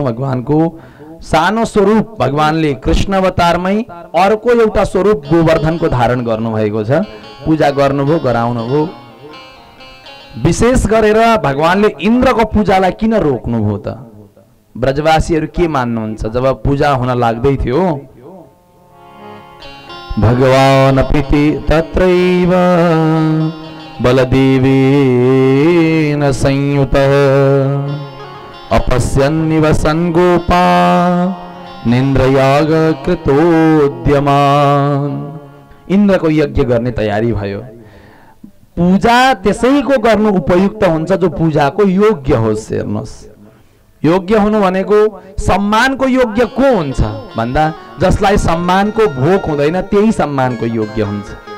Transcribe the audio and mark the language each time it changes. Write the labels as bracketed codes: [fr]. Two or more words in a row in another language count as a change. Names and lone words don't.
[ne] भगवानको सानो स्वरूप भगवानले कृष्ण अवतारमै अर्को एउटा स्वरूप गोवर्धनको धारण गर्नुभएको छ, पूजा गर्नुभयो, गराउनुभयो। विशेष गरेर भगवानले इन्द्रको पूजालाई किन रोक्नुभयो त? ब्रजवासीहरू के मान्नुहुन्छ? जब पूजा हुन लाग्दै थियो, भगवान [sa] प्रीति तत्रैव बलदेवेन संयुतः अपश्यन्निव सन्गोपा निन्द्रयाग कृतोद्यमान। [ne] इन्द्रको यज्ञ गर्ने तयारी भयो। पूजा त्यसैको गर्नु उपयुक्त हुन्छ जो पूजाको योग्य होस्। हेर्नुहोस्, योग्य हुनु भनेको सम्मानको योग्य को हुन्छ भन्दा जसलाई सम्मानको भोक हुँदैन त्यही सम्मानको योग्य हुन्छ।